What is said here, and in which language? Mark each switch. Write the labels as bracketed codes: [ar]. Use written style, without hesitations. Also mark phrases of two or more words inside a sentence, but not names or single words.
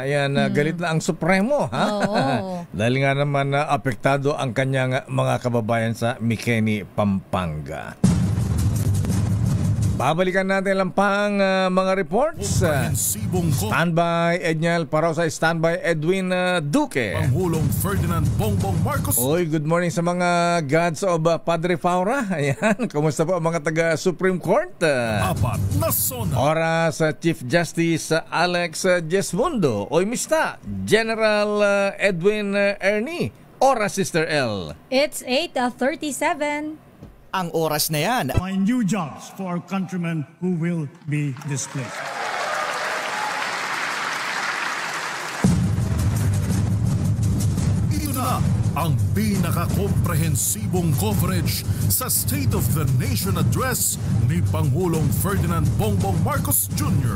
[tl] Ayan, galit na ang Supremo, ha? Dahil nga naman apektado ang kanyang mga kababayan sa Mikeni, Pampanga. Babalikan natin lang pang mga reports. Standby Edniel Parausa, standby Edwin Duque. Pangulong Ferdinand Bongbong Marcos. Oy, [en] good morning [tl] sa mga [en] gods of Padre Faura. [tl] Ayan, kumusta po ang mga taga Supreme Court? Apat na SONA. Oras Chief Justice Alex Jesmundo. Oy, mista General Edwin Ernie. Oras Sister L. [en] It's 8:37. [tl] Ang oras na yan. [en] Find new jobs for our countrymen who will be displaced. [tl] Ito na ang pinaka-komprehensibong coverage sa State of the Nation Address ni Pangulong Ferdinand Bongbong Marcos Jr.